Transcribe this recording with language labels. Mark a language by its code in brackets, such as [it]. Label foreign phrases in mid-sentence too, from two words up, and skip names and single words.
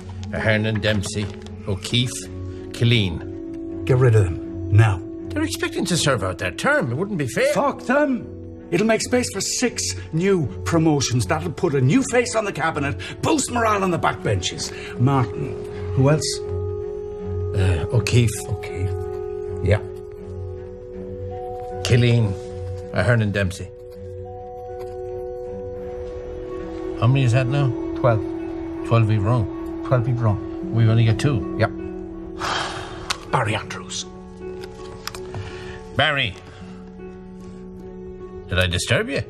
[en] Ahern Dempsey, O'Keefe, Killeen. Get rid of them, now. They're expecting to serve out their term. It wouldn't be fair. Fuck them! It'll make space for 6 new promotions. That'll put a new face on the cabinet, boost morale on the backbenches. Martin. Who else? O'Keefe. O'Keefe. Yeah. Killeen, Ahern Dempsey. How many is that now? 12. 12 we've wrong. 12 we've wrong. We've only got 2. Yep. Barry Andrews. Barry. Did I disturb you?